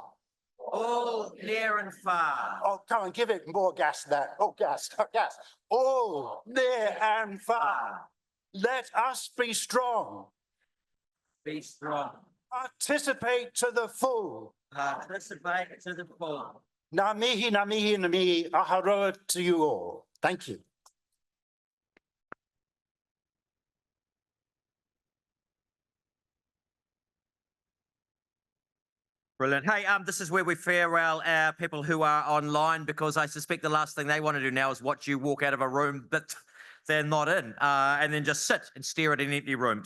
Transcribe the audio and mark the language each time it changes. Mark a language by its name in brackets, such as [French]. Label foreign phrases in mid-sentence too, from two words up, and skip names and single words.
[English] All near and far. Oh, come on, give it more gas than that. Oh, gas, gas. All near and far. Let us be strong. Be strong. Participate to the full. Participate to the full. [Māori] Ngā mihi, ngā mihi, ngā mihi, aharoa [English] to you all. Thank you. Brilliant. Hey, this is where we farewell our people who are online, because I suspect the last thing they want to do now is watch you walk out of a room that they're not in, and then just sit and stare at an empty room.